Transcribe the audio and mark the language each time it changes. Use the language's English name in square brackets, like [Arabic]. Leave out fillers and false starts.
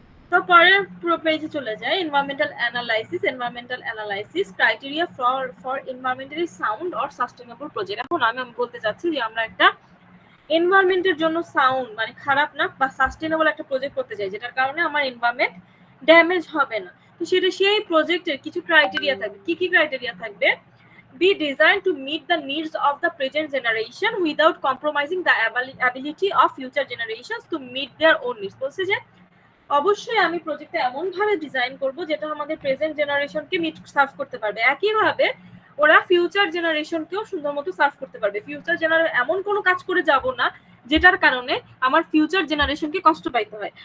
[Bangla] তো পরের পুরো পেজে চলে যায় [English] Environmental analysis criteria for environmentally sound or sustainable project. [Bangla] এখন আমি বলতে চাচ্ছি যে আমরা একটা এনভায়রনমেন্টের জন্য সাউন্ড মানে খারাপ না বা সাস্টেনেবল একটা প্রজেক্ট করতে চাই, যেটার কারণে আমার এনভায়রনমেন্ট ড্যামেজ হবে না। তো সেই প্রজেক্টের কিছু ক্রাইটেরিয়া থাকবে। কি কি ক্রাইটেরিয়া থাকবে? [English] be designed to meet the needs of the present generation without compromising the ability of future generations to meet their own needs। [Bangla] বলছে যে অবশ্যই আমি প্রজেক্টটা এমন ভাবে ডিজাইন করব যেটা আমাদের প্রেজেন্ট জেনারেশনকে সার্ভ করতে পারবে, একইভাবে ওরা ফিউচার জেনারেশনকেও সুন্দর মতো সার্ভ করতে পারবে। ফিউচার জেনারেশন এমন কোনো কাজ করে যাব না যেটার কারণে আমার ফিউচার জেনারেশনকে কষ্ট পাইতে হয়।